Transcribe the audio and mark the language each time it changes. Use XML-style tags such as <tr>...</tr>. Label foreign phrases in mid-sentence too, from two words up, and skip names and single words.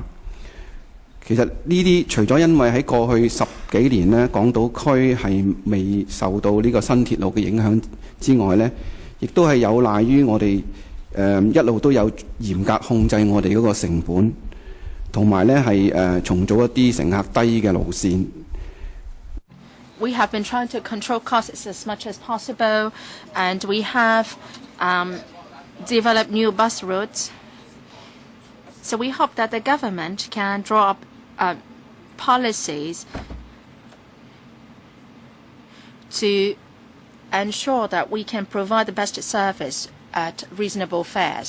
<yue>其實呢啲除咗因為喺過去10幾年呢，港島區係未受到呢個新鐵路嘅影響之外呢，亦都係有賴於我哋一路都有嚴格控制我哋嗰個成本。同埋咧係重組一啲乘客低嘅路線。</yue> <en>We have been trying to control costs as much as possible, and we have developed new bus routes. So we hope that the government can draw up policies to ensure that we can provide the best service at reasonable fares.</en>